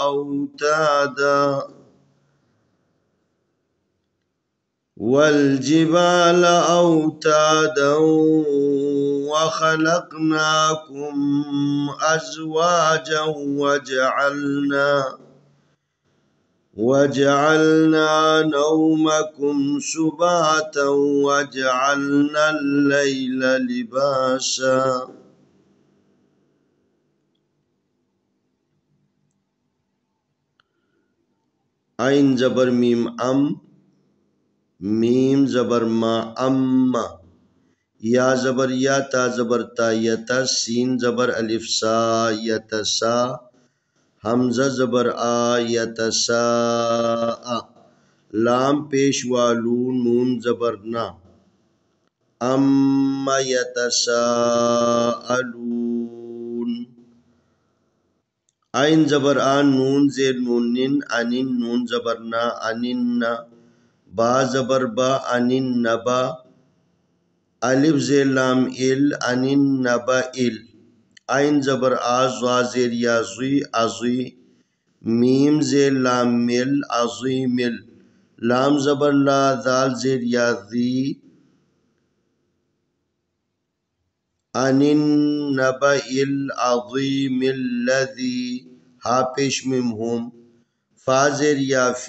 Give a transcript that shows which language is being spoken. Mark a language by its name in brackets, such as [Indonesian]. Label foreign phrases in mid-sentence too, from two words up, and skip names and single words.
[Arabic] أوتادا وخلقناكم أزواجا وجعلنا نومكم سباتا وجعلنا الليل لباسا۔ [Urdu] عین زبر میم میم زبر ما یا زبر یا تا زبر تا یتا سین زبر الف سا یتسا حمزہ زبر آ یتسا لام پیش والو نون زبر نا اما یتساءلون عین زبر آن نون زیر نون نن انن نون زبر نا انن با زبر با انن نبا الف زیر لام ال انن نبا ال عین زبر آز زیر یا زی ازی میم زیر لام مل ازی مل لام زبر لا ذال زیر یا ذی [Arabic] انن نبا العظیم الذی [Urdu] ہا پیش میم ہم فا زیر یا فی